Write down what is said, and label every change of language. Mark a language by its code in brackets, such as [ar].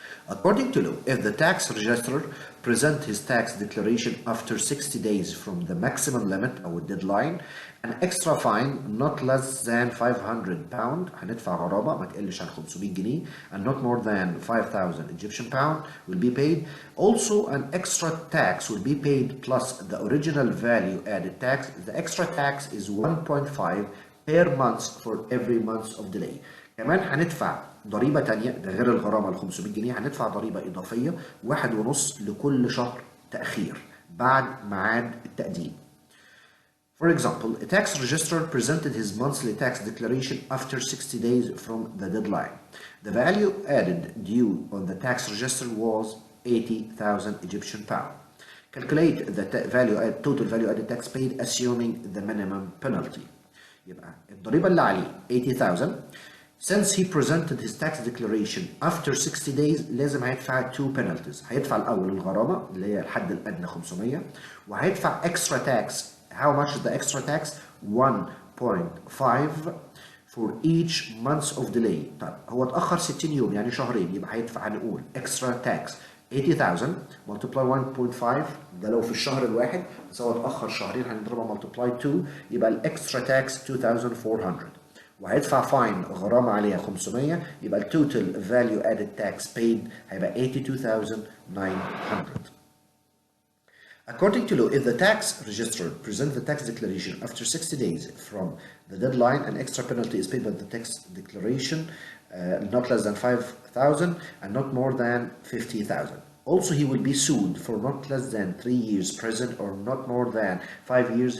[en] According to law, if the tax registrar presents his tax declaration after 60 days from the maximum limit or deadline, an extra fine not less than 500 pound [ar] هندفع غرامة ما تقلش عن 500 جنيه [en] and not more than 5,000 Egyptian pound will be paid. Also, an extra tax will be paid plus the original value added tax. The extra tax is 1.5 per month for every month of delay. [ar] كمان هندفع ضريبة تانية ده غير الغرامة ال 500 جنيه، هندفع ضريبة إضافية 1.5 لكل شهر تأخير بعد ميعاد التقديم. [en] For example, a tax registrar presented his monthly tax declaration after 60 days from the deadline. The value added due on the tax register was 80,000 Egyptian pound. Calculate the total value added tax paid assuming the minimum penalty. [ar] يبقى الضريبة اللي عليه 80,000. [en] Since he presented his tax declaration after 60 days [ar] لازم هيدفع 2 [en] penalties. [ar] هيدفع الأول الغرامة اللي هي الحد الأدنى 500 وهيدفع extra tax. [en] How much is the extra tax? [ar] 1.5 [en] for each month of delay. [ar] طيب هو اتأخر 60 يوم يعني شهرين، يبقى هيدفع هنقول extra tax 80,000 multiply 1.5 ده لو في الشهر الواحد، بس هو اتأخر شهرين هنضربها multiply 2 يبقى الاكسترا tax 2400، وهيدفع فاين غرامة عليها 500، يبقى التوتال value added tax paid هيبقى 82,900. [en] According to law, if the tax registrar presents the tax declaration after 60 days from the deadline, an extra penalty is paid by the tax declaration, not less than 5,000 and not more than 50,000. Also, he will be sued for not less than 3 years prison or not more than 5 years.